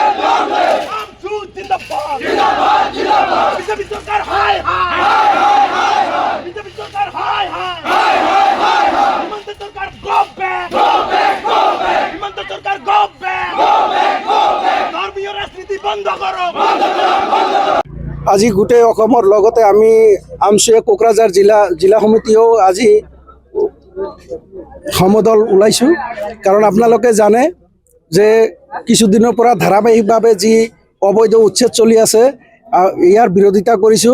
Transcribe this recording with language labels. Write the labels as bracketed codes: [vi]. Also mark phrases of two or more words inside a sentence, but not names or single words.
[bn] লংলে আমসু জিন্দাবাদ জিন্দাবাদ জিন্দাবাদ বিজেপি সরকার হাই হাই হাই হাই হাই বিজেপি সরকার হাই হাই হাই হাই হাই হাই হিমন্ত সরকার [en] go back go back go back [bn] হিমন্ত সরকার [en] go back go back go back [bn] ধর্মীয় রাজনীতি বন্ধ করো বন্ধ করো বন্ধ করো। [as] আজি গোটেই অসমৰ লগতে আমি আমচুৱে কোকৰাঝাৰ জিলা সমিতিও আজি সমদল ওলাইছোঁ। কাৰণ আপোনালোকে জানে যে কিছুদিনৰ পৰা ধাৰাবাহিকভাৱে যি অবৈধ উচ্ছেদ চলি আছে ইয়াৰ বিৰোধিতা কৰিছোঁ।